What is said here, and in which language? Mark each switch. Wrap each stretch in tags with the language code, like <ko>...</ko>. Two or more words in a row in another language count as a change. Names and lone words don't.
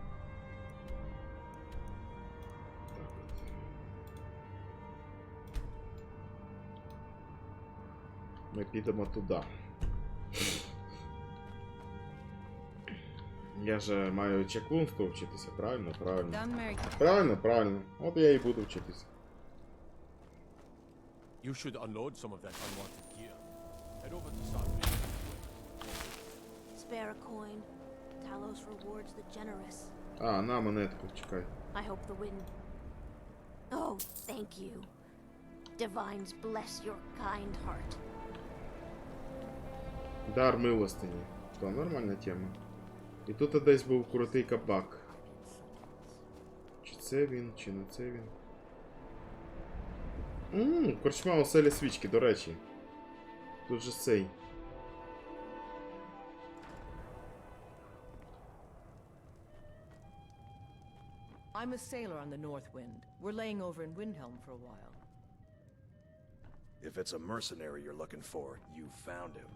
<uk>Ми підемо туди. Я же маю чаклунство вчитися, правильно? Правильно. От я і буду вчитися.</uk> <en>You should unload some of that unwanted gear. Head over to Skyrim. Spare a coin. Talos rewards the generous.</en> <uk>А, на монетку, чекай.</uk> <en>I hope the wind. Oh, thank you. Divines bless your kind heart.</en> <uk>Дар милостині. То нормальна тема. І тут десь був крутий кабак. Чи це він, чи не це він? Корчма оселя свічки, до речі. Тут же цей.</uk> <en>I'm a sailor on the North Wind. We're laying over in Windhelm for a while. If it's a mercenary you're looking for, you found him.</en>